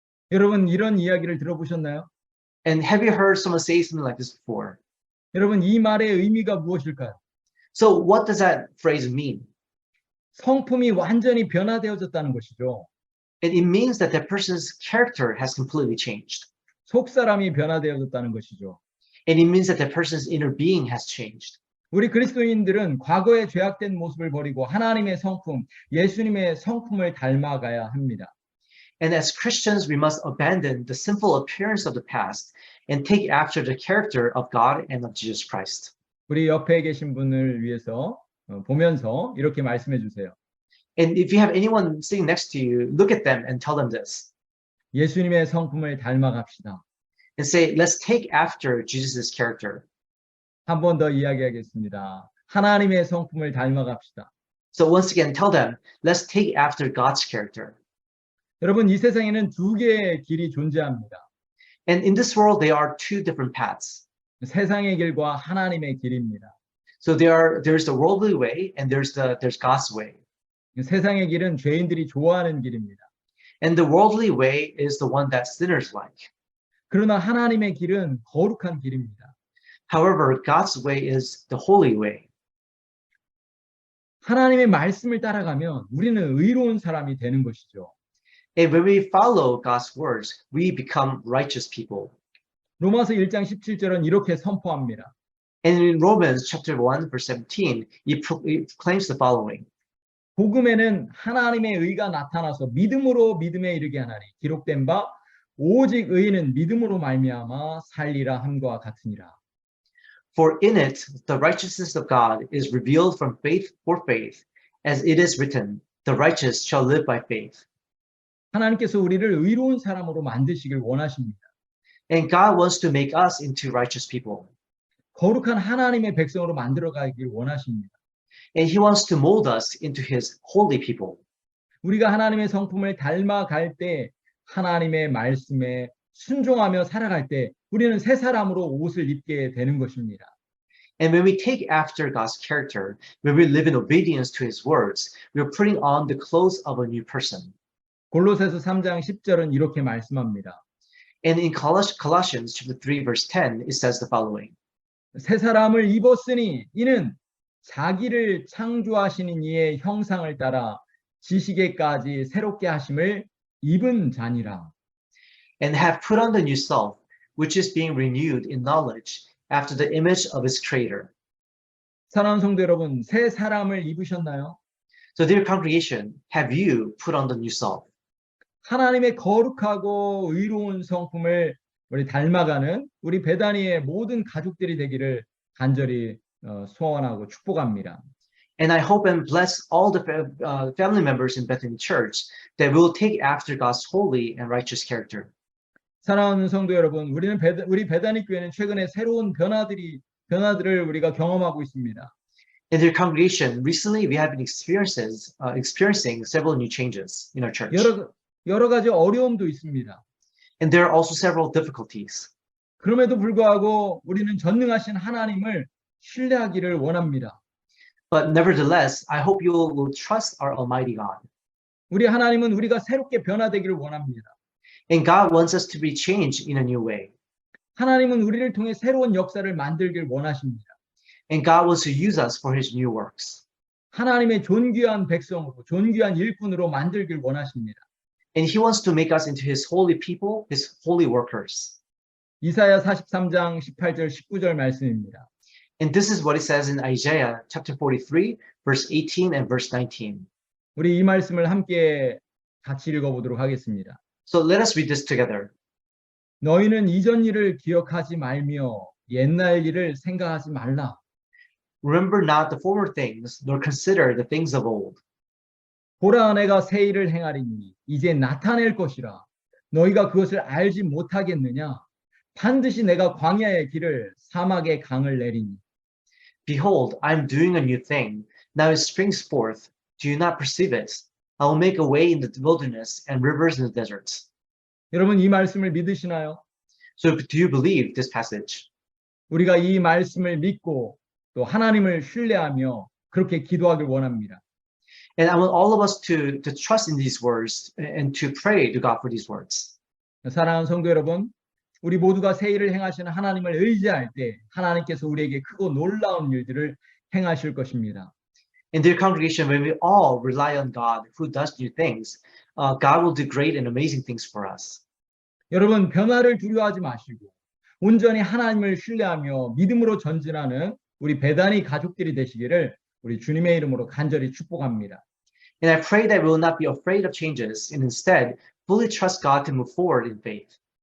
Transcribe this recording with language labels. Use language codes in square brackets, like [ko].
[ko] 여러분 이런 이야기를 들어보셨나요? [en] And have you heard someone say something like this before? [ko] 여러분 이 말의 의미가 무엇일까요? [en] So what does that phrase mean? [ko] 성품이 완전히 변화되어졌다는 것이죠. [en] And it means that that person's character has completely changed. [ko] 속사람이 변화되어졌다는 것이죠. [en] And it means that that person's inner being has changed. [ko] 우리 그리스도인들은 과거의 죄악된 모습을 버리고 하나님의 성품, 예수님의 성품을 닮아가야 합니다. [en] And as Christians, we must abandon the sinful appearance of the past and take after the character of God and of Jesus Christ. [ko] 우리 옆에 계신 분을 위해서 보면서 이렇게 말씀해 주세요. [en] And if you have anyone sitting next to you, look at them and tell them this. [ko] 예수님의 성품을 닮아갑시다. [en] And say, let's take after Jesus' character. [ko] 한 번 더 이야기하겠습니다. 하나님의 성품을 닮아갑시다. [en] So once again, tell them, let's take after God's character. [ko] 여러분 이 세상에는 두 개의 길이 존재합니다. [en] And in this world, there are two different paths. [ko] 세상의 길과 하나님의 길입니다. [en] So there's the worldly way and there's God's way. [ko] 세상의 길은 죄인들이 좋아하는 길입니다. [en] And the worldly way is the one that sinners like. [ko] 그러나 하나님의 길은 거룩한 길입니다. [en] However, God's way is the holy way. [ko] 하나님의 말씀을 따라가면 우리는 의로운 사람이 되는 것이죠. [en] And when we follow God's words, we become righteous people. [ko] 로마서 1장 17절은 이렇게 선포합니다. [en] And in Romans chapter 1, verse 17, it claims the following. [ko] 복음에는 하나님의 의가 나타나서 믿음으로 믿음에 이르게 하나니 기록된 바 오직 의인은 믿음으로 말미암아 살리라 함과 같으니라. [en] For in it the righteousness of God is revealed from faith for faith, as it is written, the righteous shall live by faith. [ko] 하나님께서 우리를 의로운 사람으로 만드시길 원하십니다. [en] And God wants to make us into righteous people. [ko] 거룩한 하나님의 백성으로 만들어가길 원하십니다. [en] And He wants to mold us into His holy people. [ko] 우리가 하나님의 성품을 닮아갈 때 하나님의 말씀에 순종하며 살아갈 때 우리는 새 사람으로 옷을 입게 되는 것입니다. [en] And when we take after God's character, when we live in obedience to His words, we are putting on the clothes of a new person. [ko] 골로새서 3장 10절은 이렇게 말씀합니다. [en] And in Colossians chapter 3, verse 10, it says the following. [ko] 새 사람을 입었으니 이는 자기를 창조하시는 이의 형상을 따라 지식에까지 새롭게 하심을 입은 자니라. [en] And have put on the new self, which is being renewed in knowledge after the image of its creator. [ko] 사랑하는 성도 여러분, 새 사람을 입으셨나요? [en] So dear congregation, have you put on the new self? [ko] 하나님의 거룩하고 의로운 성품을 우리 닮아가는 우리 베다니의 모든 가족들이 되기를 간절히 소원하고 축복합니다. [en] And I hope and bless all the family members in Bethany Church that will take after God's holy and righteous character. [ko] 사랑하는 성도 여러분, 우리 베다니 교회는 최근에 새로운 변화들을 우리가 경험하고 있습니다. [en] In their congregation, recently we have been experiencing several new changes in our church. [ko] 여러 가지 어려움도 있습니다. [en] And there are also several difficulties. [ko] 그럼에도 불구하고 우리는 전능하신 하나님을 신뢰하기를 원합니다. [en] But nevertheless, I hope you will trust our Almighty God. [ko] 우리 하나님은 우리가 새롭게 변화되기를 원합니다. [en] And God wants us to be changed in a new way. [ko] 하나님은 우리를 통해 새로운 역사를 만들길 원하십니다. [en] And God wants to use us for His new works. [ko] 하나님의 존귀한 백성으로, 존귀한 일꾼으로 만들길 원하십니다. [en] And He wants to make us into His holy people, His holy workers. [ko] 이사야 43장 18절 19절 말씀입니다. [en] And this is what it says in Isaiah chapter 43, verse 18 and verse 19. [ko] 우리 이 말씀을 함께 같이 읽어보도록 하겠습니다. [en] So let us read this together. [ko] 너희는 이전 일을 기억하지 말며 옛날 일을 생각하지 말라. [en] Remember not the former things, nor consider the things of old. [ko] 보라 내가 새 일을 행하리니 이제 나타낼 것이라. 너희가 그것을 알지 못하겠느냐? 반드시 내가 광야의 길을 사막의 강을 내리니. [en] Behold, I am doing a new thing. Now it springs forth. Do you not perceive it? I will make a way in the wilderness and rivers in the deserts. [ko] 여러분 이 말씀을 믿으시나요? [en] So do you believe this passage? [ko] 우리가 이 말씀을 믿고 또 하나님을 신뢰하며 그렇게 기도하길 원합니다. [en] And I want all of us to trust in these words and to pray to God for these words. [ko] 사랑하는 성도 여러분, 우리 모두가 새 일을 행하시는 하나님을 의지할 때 하나님께서 우리에게 크고 놀라운 일들을 행하실 것입니다. [en] In their congregation, when we all rely on God who does new things, God will do great and amazing things for us. [ko] 여러분 변화를 두려워하지 마시고 온전히 하나님을 신뢰하며 믿음으로 전진하는 우리 베다니 가족들이 되시기를 우리 주님의 이름으로 간절히 축복합니다. [en] And I pray that we will not be afraid of changes and instead fully trust God to move forward in faith.